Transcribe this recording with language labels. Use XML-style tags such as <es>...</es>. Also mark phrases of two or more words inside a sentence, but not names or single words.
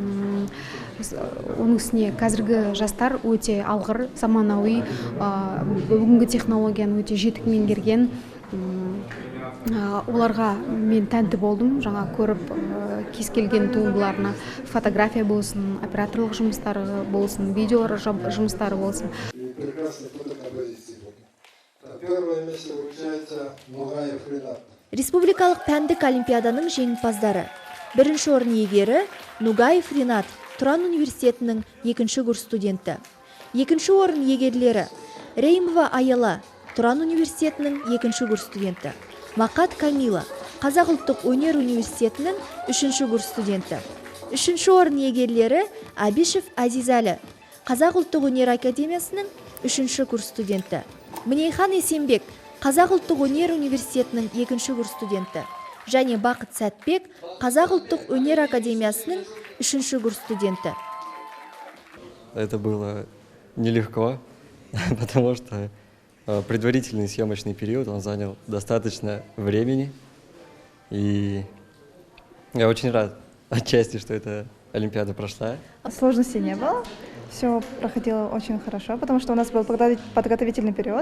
<kk>Оның үстіне қазіргі жастар өте алғыр, заманауи, бүгінгі технологияны өте жетік меңгерген. Оларға мен тәнті болдым, жаңа көріп кез келген туындыларына фотография болсын, операторлық жұмыстары болсын, видео жұмыстары болсын.</kk> <ru>Первое место вручается Нугаев Ринат.</ru> <kk>Республикалық пәндік олимпиаданың жеңімпаздары. Бірінші орын иегері Нугаев Ринат, Тұран университетінің 2-ші курс студенті. Екінші орын иегерлері Реймова Аяла, Тұран университетінің 2-ші курс студенті. Мақат Камила, Қазақ ұлттық өнер университетінің 3-ші курс студенті. Үшінші орын иегерлері Абишев Азизәлі, Қазақ ұлттық өнер академиясының 3-ші курс студенті. Мінейхан Есенбек, Қазақ ұлттық өнер университетінің 2-ші курс студенті. және Бақыт Сәтбек Қазақ ұлттық өнер академиясының 3-ші курс студенті.</kk> <ru>Это было нелегко, потому что предварительный съемочный период, он занял достаточно времени. И я очень рад отчасти, что эта Олимпиада прошла. Сложностей не было, все проходило очень хорошо, потому что у нас был подготовительный период.</ru>